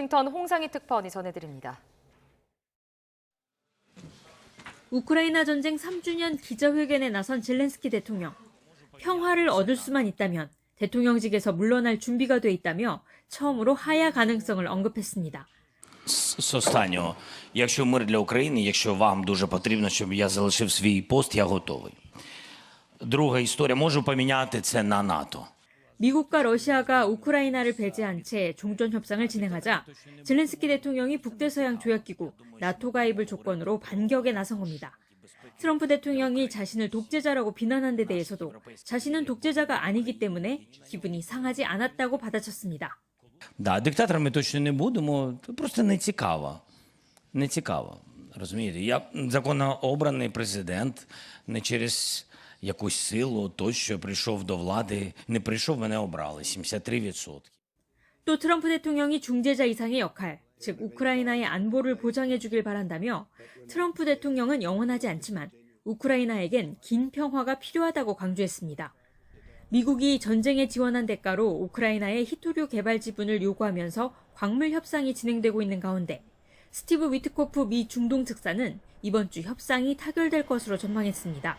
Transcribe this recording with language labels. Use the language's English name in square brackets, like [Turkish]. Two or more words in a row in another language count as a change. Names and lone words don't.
[Korean] 워싱턴 홍상희 특파원이 전해드립니다. 우크라이나 전쟁 3주년 기자회견에 나선 젤렌스키 대통령. 평화를 얻을 수만 있다면 대통령직에서 물러날 준비가 돼 있다며 처음으로 하야 가능성을 언급했습니다. [Ukrainian] З останнього, якщо мир для України, якщо вам дуже потрібно, щоб я залишив свій пост, я готовий. Друга історія, можу поміняти це на НАТО. [Korean] 미국과 러시아가 우크라이나를 배제한 채 종전 협상을 진행하자 젤렌스키 대통령이 북대서양 조약기구 나토 가입을 조건으로 반격에 나선 겁니다. 트럼프 대통령이 자신을 독재자라고 비난한 데 대해서도 자신은 독재자가 아니기 때문에 기분이 상하지 않았다고 받아쳤습니다. [Ukrainian] Да, диктаторами точно не будемо, просто не цікаво. Не цікаво, розумієте? Я законно обраний президент, не через якусь силу, той, що прийшов до влади, не прийшов, мене обрали, 73%. [Korean] 또 트럼프 대통령이 중재자 이상의 역할, 즉 우크라이나의 안보를 보장해 주길 바란다며 트럼프 대통령은 영원하지 않지만 우크라이나에겐 긴 평화가 필요하다고 강조했습니다. 미국이 전쟁에 지원한 대가로 우크라이나의 히토류 개발 지분을 요구하면서 광물 협상이 진행되고 있는 가운데 스티브 위트코프 미 중동 특사는 이번 주 협상이 타결될 것으로 전망했습니다.